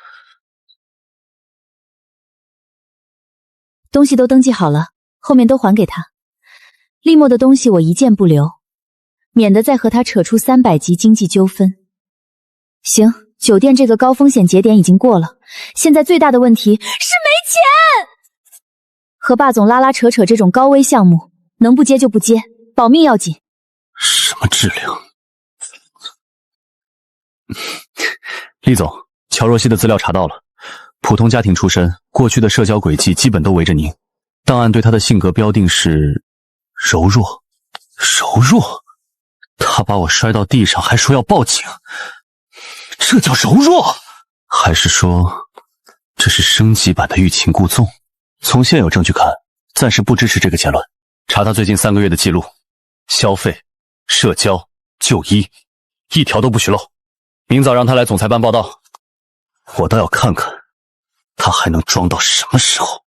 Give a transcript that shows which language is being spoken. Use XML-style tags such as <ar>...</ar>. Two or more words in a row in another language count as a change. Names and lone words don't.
<zh>東西都登記好了，後面都還給他。厲莫的東西我一件不留，免得再和他扯出300級經濟糾紛。行，酒店這個高風險節點已經過了，現在最大的問題是沒錢。和霸總拉拉扯扯這種高危項目，能不接就不接，保命要緊。什麼质量？厉总，乔若曦的資料查到了，普通家庭出身，過去的社交軌跡基本都圍着您。檔案對她的性格標定是柔弱。柔弱？她把我摔到地上，還說要報警，這叫柔弱？還是說這是升級版的欲擒故縱？從現有證據看，暫時不支持這個結論。查她最近3個月的記錄，消費、社交、就醫，一條都不許漏。明早讓他來總裁辦報道，我倒要看看他還能裝到什麼時候。</zh>